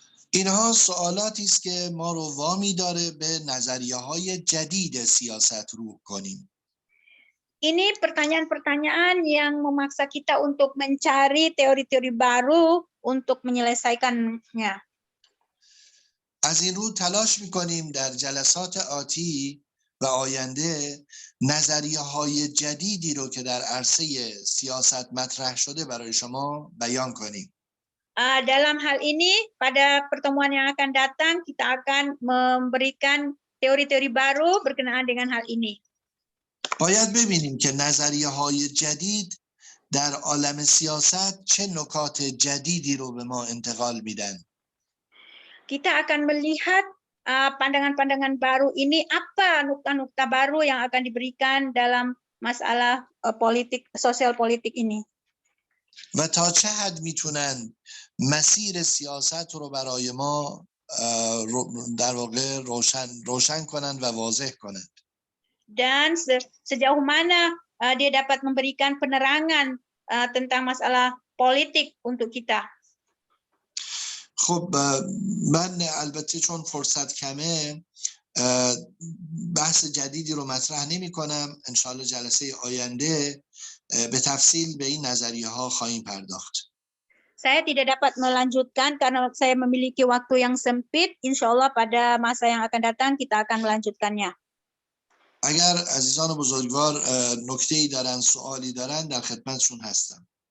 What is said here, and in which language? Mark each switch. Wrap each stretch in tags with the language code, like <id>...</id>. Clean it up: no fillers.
<fa>اینها سوالاتی است که ما رو وامی داره به نظریه‌های جدید سیاست رو کنیم.</fa> <id>Ini pertanyaan-pertanyaan yang memaksa kita untuk mencari teori-teori baru untuk menyelesaikannya.</id> <fa>از این رو تلاش می‌کنیم در جلسات آتی و آینده نظریه‌های جدیدی رو که در عرصه سیاست مطرح شده برای شما بیان کنیم.</fa> <id>Dalam hal ini, pada pertemuan yang akan datang, kita akan memberikan teori-teori baru berkenaan dengan hal ini.</id> <fa>باید ببینیم که نظریه‌های جدید در عالم سیاست چه نکات جدیدی رو به ما انتقال میدن.</fa> <id>Kita akan melihat pandangan-pandangan baru ini, apa nukta-nukta baru yang akan diberikan dalam masalah politik, sosial politik ini.</id> <fa>و تا چه حد میتونن مسیر سیاست رو برای ما در واقع روشن کنند و واضح کنند.</fa> <id>Dan sejauh mana dia dapat memberikan penerangan tentang masalah politik untuk kita.</id> <fa>خب من البته چون فرصت کمه بحث جدیدی رو مطرح نمی کنم. انشاءالله جلسه آینده به تفصیل به این نظریه ها خواهیم پرداخت.</fa> <id>Saya tidak dapat melanjutkan karena saya memiliki waktu yang sempit. Insya Allah pada masa yang akan datang kita akan melanjutkannya.</id> <fa>اگر عزیزان بزرگوار نکته‌ای دارن، سوالی دارن، در خدمتشون هستم.</fa>